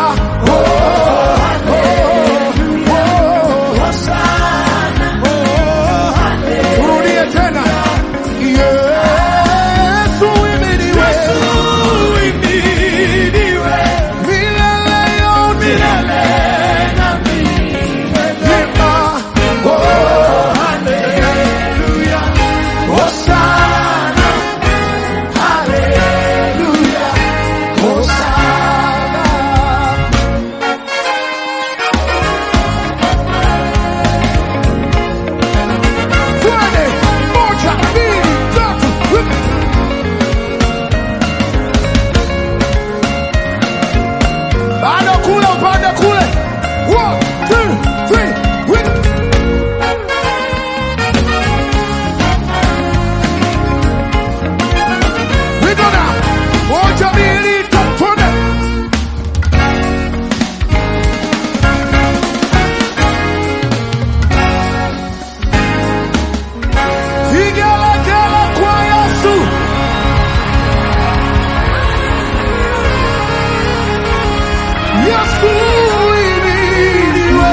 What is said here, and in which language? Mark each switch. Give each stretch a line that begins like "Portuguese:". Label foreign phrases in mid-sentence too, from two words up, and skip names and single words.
Swahili: Oh, turudie tena. Yesu imidiwe. Milele yote. Imba. Oh, hallelujah. Hosanna. Hallelujah. Hosanna. Twende. Moja, mbili, tatu. Bado kule, upande kule. 1, 2, 3.
English: We go now.
Swahili: Moja, mbili, tatu. Twende. Vigelegele kwa Yesu. Yesu imidiwe.